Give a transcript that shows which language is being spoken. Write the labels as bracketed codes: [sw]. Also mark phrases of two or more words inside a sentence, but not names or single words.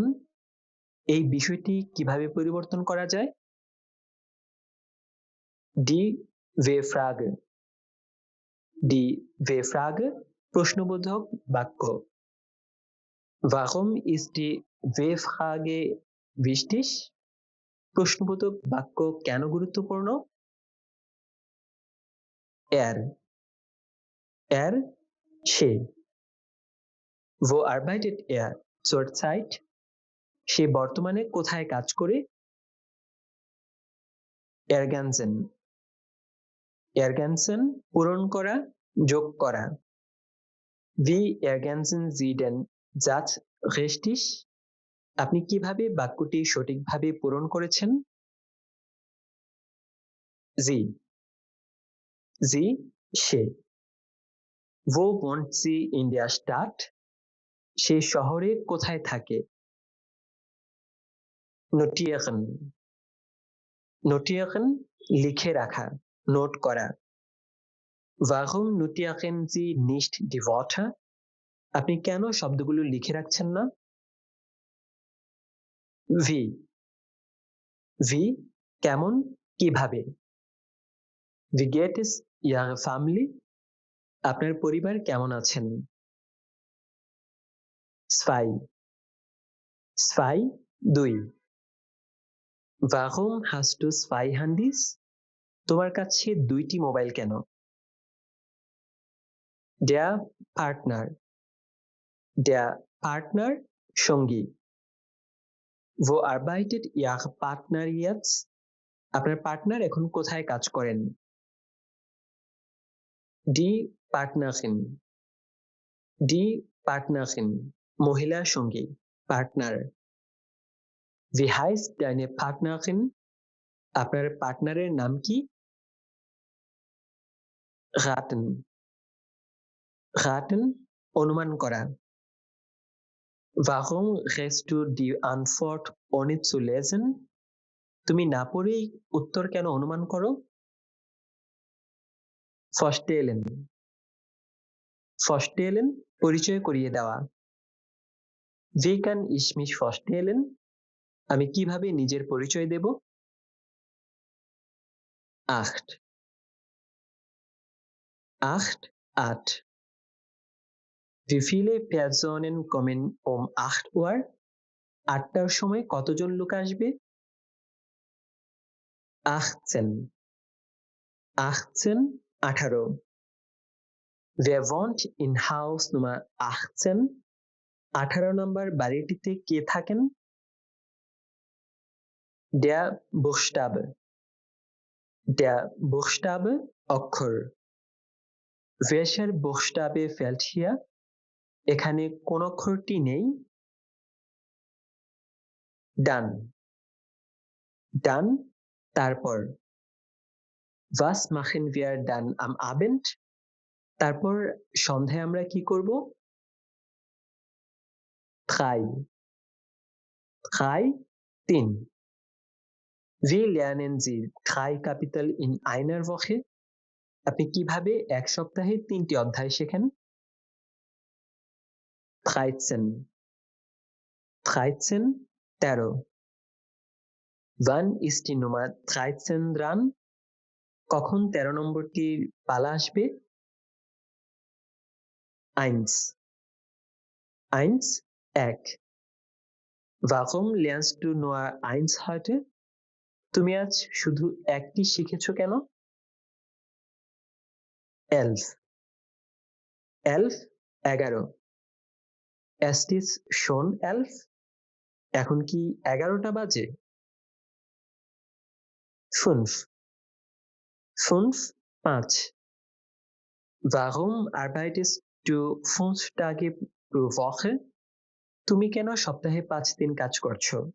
[bn] এই বিষয়টি কিভাবে পরিবর্তন করা যায়? [de] Die W-Frage. Die W-Frage [bn] প্রশ্নবোধক বাক্য। [de] Warum ist die W-Frage wichtig? [bn] প্রশ্নবোধক বাক্য কেন গুরুত্বপূর্ণ? [de] Er. Er সে। Wo arbeitet er zurzeit? [bn] সে বর্তমানে কোথায় কাজ করে? [de] Ergänzen. [bn] Ergänzen পূরণ করা, যোগ করা। [de] Wie ergänzen Sie den Satz richtig? [bn] আপনি কিভাবে বাক্যটি সঠিকভাবে পূরণ করেছেন? [de] Sie. Sie সে। Wo wohnt sie in der Stadt? [bn] সে শহরে কোথায় থাকে? [de] Notieren. [bn] Notieren লিখে রাখা, নোট করা। [de] Warum notieren Sie nicht die Worte? [bn] আপনি কেন শব্দগুলো লিখে রাখছেন না? [de] Wie. [bn] Wie কেমন, কিভাবে। [de] Wie geht es Ihrer Family? [bn] আপনার পরিবার কেমন আছেন? [de] Zwei. Zwei দুই। Warum hast du zwei Handys? [bn] তোমার কাছে দুইটি মোবাইল কেন? [de] Der Partner. Der Partner সঙ্গী। Wo arbeitet Ihr Partner jetzt? [bn] আপনার পার্টনার এখন কোথায় কাজ করেন? [de] Die Partnerin. Die Partnerin [bn] মহিলা সঙ্গী, পার্টনার। [de] Wie heißt deine Partnerin? [bn] আপনার পার্টনারের নাম কি? [de] Raten. [bn] Raten অনুমান করা। [de] Warum rätst du die Antwort ohne zu lesen? [bn] তুমি না পড়েই উত্তর কেন অনুমান করো? [de] Vorstellen. Vorstellen [bn] পরিচয় করিয়ে দেওয়া। [de] Wie kann ich mich vorstellen? [bn] আমি কিভাবে নিজের পরিচয় দেব? [de] Acht. Acht আট। Wie viele Personen kommen um 8 Uhr? [bn] 8টার সময় কতজন লোক আসবে? [de] 18 18 18 Wer wohnt in Haus Nummer 18? [bn] 18 নম্বর বাড়িটিতে কে থাকেন? [de] Der Buchstabe Der Buchstabe অক্ষর Welcher Buchstabe fehlt hier? [bn] এখানে কোন অক্ষরটি নেই? [de] Dann Dann তারপর Was machen wir dann am Abend? [bn] তারপর সন্ধ্যায় আমরা কি করব? [de] Drei Drei 3 Wie lernen Sie drei Kapitel in einer Woche? [bn] আপনি কিভাবে এক সপ্তাহে 3টি অধ্যায় শেখেন? [de] 13 13 13 Wann ist die Nummer 13 dran? [bn] কখন 13 নম্বরটির পালা আসবে? [de] 1 1 এক Warum lernst du nur 1 heute? [bn] তুমি আজ শুধু একটি শিখেছো কেন? [de] 11 11 11 Es ist schon 11? [bn] এখন কি 11টা বাজে? [de] 5 5 5 Warum arbeitest du 5 Tage pro Woche? [bn] তুমি কেন সপ্তাহে 5 দিন কাজ করছো?